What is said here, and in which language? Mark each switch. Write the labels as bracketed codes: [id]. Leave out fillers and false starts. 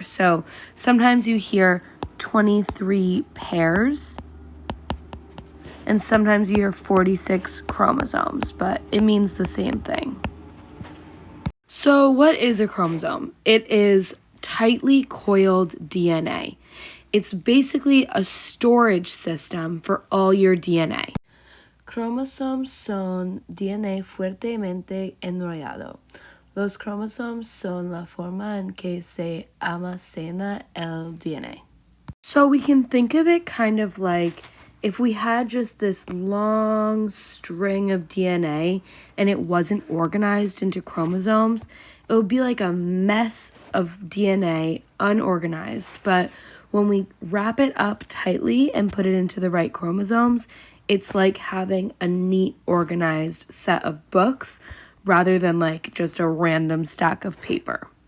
[en] So sometimes you hear 23 pairs, and sometimes you hear 46 chromosomes, but it means the same thing. So what is a chromosome? It is tightly coiled DNA. It's basically a storage system for all your DNA. [es] Cromosomes son DNA fuertemente enrollado. Los cromosomes son la forma en que se almacena el DNA. [en] So we can think of it kind of like if we had just this long string of DNA and it wasn't organized into chromosomes, it would be like a mess of DNA, unorganized. But when we wrap it up tightly and put it into the right chromosomes, it's like having a neat, organized set of books rather than like just a random stack of paper.